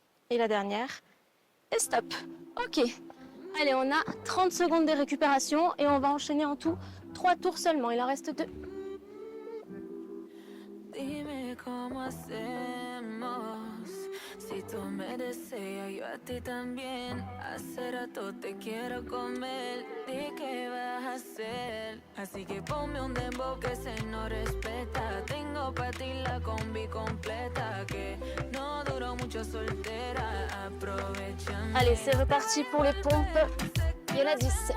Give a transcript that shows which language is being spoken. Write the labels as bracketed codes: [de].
[fr] Et la dernière. Et stop. Ok. Allez, on a 30 secondes de récupération et on va enchaîner en tout 3 tours seulement. Il en reste 2. [es] Dime cómo hacemos, si tú me deseas, yo a ti también. Hace rato te quiero comer, di qué vas a hacer. Así que ponme un dembow que se no respeta. Tengo pa' ti la combi completa, que no duró mucho soltera, aprovechando. [fr] Allez, c'est reparti pour les pompes. Il y en a 10.